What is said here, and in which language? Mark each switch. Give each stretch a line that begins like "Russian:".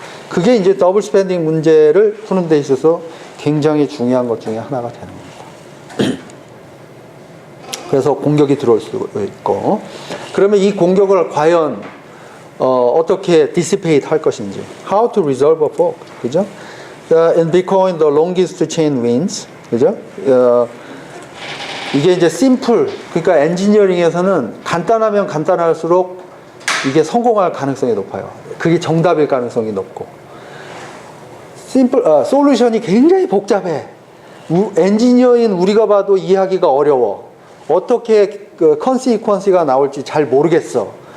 Korean: 그게 이제 더블 스pen딩 문제를 푸는 데 있어서 굉장히 중요한 것 중에 하나가 되는 겁니다. 그래서 공격이 들어올 수 있고, 그러면 이 공격을 과연 어떻게 dissipate 할 것인지,
English: how to resolve a fork,
Korean: 그죠?
English: In Bitcoin, the longest chain wins,
Korean: 그죠? 이게 이제 심플, 그러니까 엔지니어링에서는 간단하면 간단할수록 이게 성공할 가능성이 높아요. 그게 정답일 가능성이 높고, 솔루션이 굉장히 복잡해. 엔지니어인 우리가 봐도 이해하기가 어려워. 어떻게 그 컨시퀀스가 나올지 잘 모르겠어.